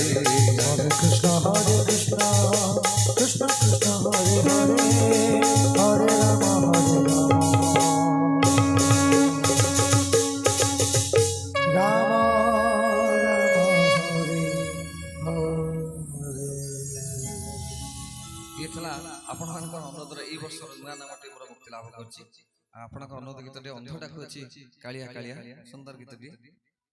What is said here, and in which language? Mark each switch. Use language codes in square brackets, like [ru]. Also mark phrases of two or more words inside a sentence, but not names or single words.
[sa] হরে কৃষ্ণ কৃষ্ণ কৃষ্ণ হরে হরে হরে রাম রাম হরে হরে [or] ଇଏ ଥିଲା ଆପଣମାନଙ୍କର ଅନୁରୋଧରେ ଏଇ ବର୍ଷର ନୂଆ ନାମଟି ମୋର ମୁକ୍ତି ଲାଭ କରିଛି ଆପଣଙ୍କ ଅନୁରୋଧ ଗୀତଟି ଅନ୍ଧ ଡାକୁଅଛି କାଳିଆ କାଳିଆ ସୁନ୍ଦର ଗୀତଟି